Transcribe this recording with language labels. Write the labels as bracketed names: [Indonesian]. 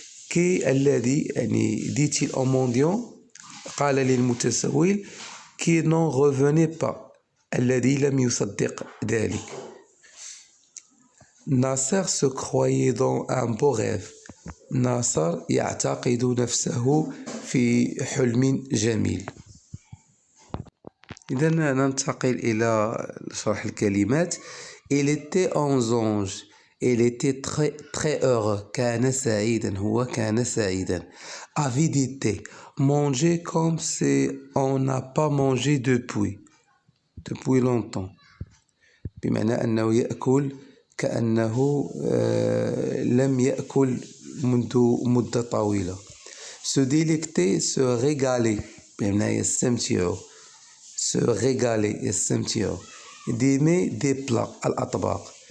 [Arabic] كي الذي, يعني [French] dit-il au mendiant, [Arabic] قال للمتسول, [French] qui n'en revenait pas. [Arabic] الذي لم يصدق ذلك. [French] Nasser se croyait dans un beau rêve. [Arabic] ناصر يعتقد نفسه في حلم جميل. إذا ننتقل إلى شرح الكلمات. [French] Il était un ange. Il était très heureux. [Arabic] كان سعيدا. هو كان سعيدا. [French] Avidité. Manger comme si on n'a pas mangé depuis longtemps. [Arabic] بمعنى أنه يأكل كأنه لم يأكل منذ مدة طويلة. [French] Se délecter, se régaler. [Arabic] بمعنى يستمتع. [French] Se régaler, [Arabic] يستمتع. [French] D'aimer des plats, [Arabic] الأطباق.